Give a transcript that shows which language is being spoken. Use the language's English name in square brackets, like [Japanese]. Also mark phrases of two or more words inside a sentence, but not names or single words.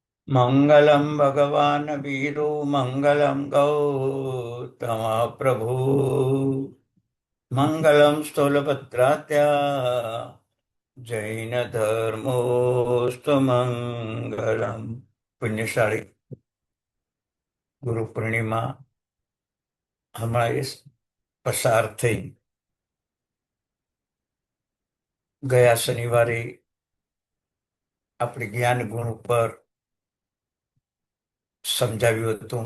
[Sanskrit] मंगलम भगवान वीरु मंगलम गौतम प्रभु मंगलम स्थूलभद्रात्या जैन धर्मोस्तु मंगलम। [Gujarati] पुण्यशाળી ગુરુ પૂર્ણિમા હમણાં પસાર થઈ. ગયા શનિવારે આપણે જ્ઞાન ગુણ ઉપર સમજાવ્યું હતું.